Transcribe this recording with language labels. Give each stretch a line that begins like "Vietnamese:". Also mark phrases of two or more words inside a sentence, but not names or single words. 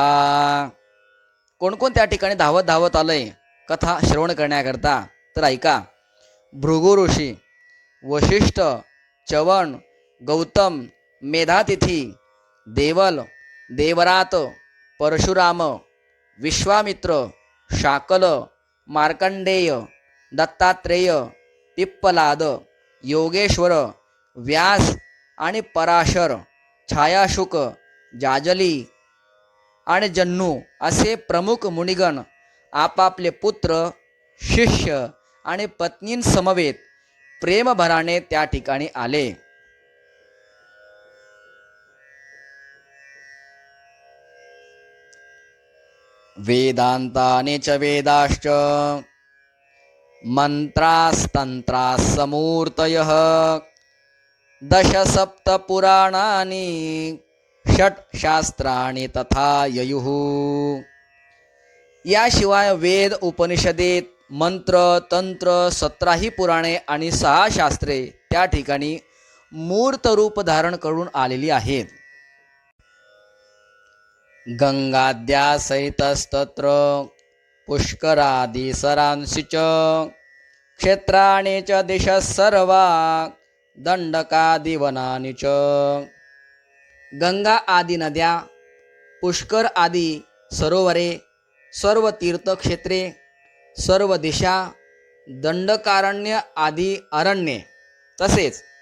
Marathi: कोण कोण त्या ठिकाणी धावत धावत आलंय कथा श्रवण करण्याकरता? तर ऐका. भृगु ऋषी, वशिष्ठ, चवन, गौतम, मेधातिथी, देवल, देवरात, परशुराम, विश्वामित्र, शाकल, मार्कंडेय, दत्तात्रेय, पिप्पलाद, योगेश्वर, व्यास आणि पराशर, छायाशुक, जाजली आणि जन्नू असे प्रमुख मुनिगण आपापले पुत्र, शिष्य आणि पत्नींसमवेत प्रेमभराने त्या ठिकाणी आले.
Sanskrit: वेदांतानि च वेदाश्च मंत्रास्तंत्रासमूर्तयः दश सप्त पुराणानि षट शास्त्राणि तथा ययुः.
Marathi: याशिवाय वेद, उपनिषदे, मंत्र, तंत्र, 17 पुराणे आणि 6 शास्त्रे त्या ठिकाणी मूर्त रूप धारण करून आलेली आहेत.
Sanskrit: गंगाद्या सहितस्तत्र पुष्करादि सरांसि च क्षेत्राणि च दिशः सर्वा दंडकादि वनानि च.
Marathi: गंगा आदी नद्या, पुष्कर आदी सरोवरे, सर्व तीर्थक्षेत्रे, सर्व दिशा, दंडकारण्य आदी अरण्ये, तसेच